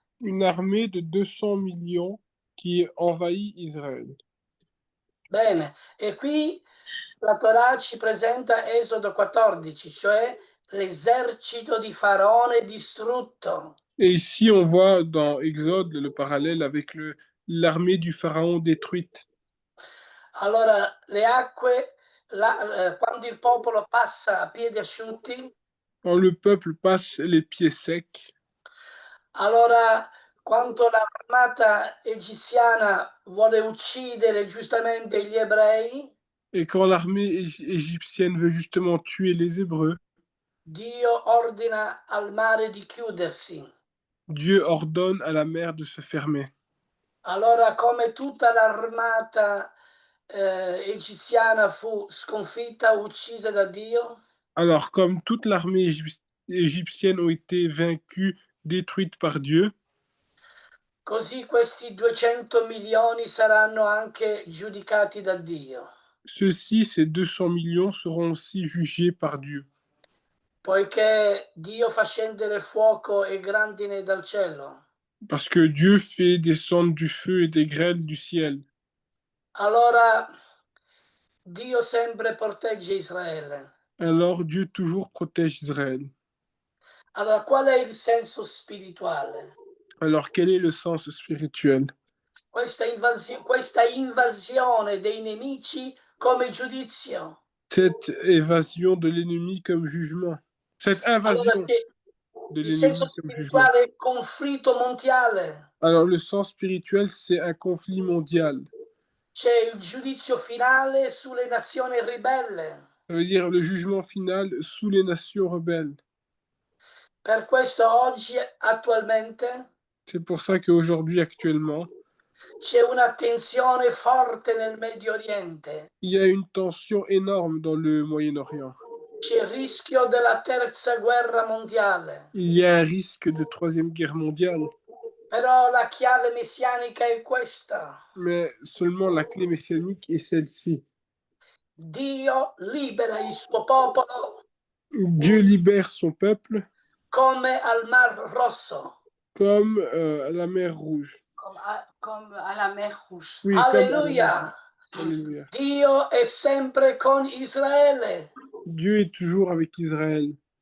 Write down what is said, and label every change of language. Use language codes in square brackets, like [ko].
[fr] Une armée de 200 millions qui envahit Israël. [it] Bene, e qui la Torah ci presenta Esodo 14, cioè l'esercito di Faraone distrutto. [fr] Et ici, on voit dans Exode le parallèle avec l'armée du Pharaon détruite. [it] Allora, le acque, quando il popolo passa a piedi asciutti, [fr] Quand le peuple passe les pieds secs, [it] allora quando l'armata egiziana vuole uccidere giustamente gli ebrei, [fr] et quand l'armée égyptienne veut justement tuer les Hébreux, [it] Dio ordina al mare di chiudersi. [fr] Dieu ordonne à la mer de se fermer. [it] Allora, come tutta l'armata egiziana fu sconfitta, uccisa da Dio, [fr] Alors, comme toute l'armée égyptienne a été vaincue, détruite par Dieu, [it] così questi 200 milioni saranno anche giudicati da Dio, [fr] ceux-ci, ces 200 millions, seront aussi jugés par Dieu. [it] poiché Dio fa scendere fuoco e grandine dal cielo. [fr] Parce que Dieu fait descendre du feu et des grêles du ciel. [it] Allora Dio sempre protegge Israele. [fr] Alors Dieu toujours protège Israël. [it] Allora, qual è il senso spirituale? [fr] Alors quel est le sens spirituel? [it] Questa invasione dei nemici come giudizio. [fr] Cette évasion de l'ennemi comme jugement. Cette [it] Allora, [fr] invasion de [it] il senso [fr] l'ennemi comme jugement. [it] spirituale è conflitto mondiale. [fr] Alors le sens spirituel, c'est un conflit mondial. [it] C'è il giudizio finale sulle nazioni ribelle. [fr] Ça veut dire le jugement final sous les nations rebelles. [it] Per questo oggi, attualmente, [fr] C'est pour ça qu'aujourd'hui, actuellement, [it] c'è una tensione forte nel Medio Oriente. [fr] il y a une tension énorme dans le Moyen-Orient. [it] C'è il rischio della terza guerra mondiale. [fr] Il y a un risque de troisième guerre mondiale. [it] Però la chiave messianica è questa. [fr] Mais seulement la clé messianique est celle-ci. [it] Dio libera il suo popolo [fr] Dieu libère son peuple [it] come al Mar Rosso. [fr] comme la mer Rouge. Comme à la mer Rouge. Oui, comme à la mer Alleluia. Rouge. Alléluia. [it] Dio è sempre con Israele. [fr] Dieu est toujours avec Israël.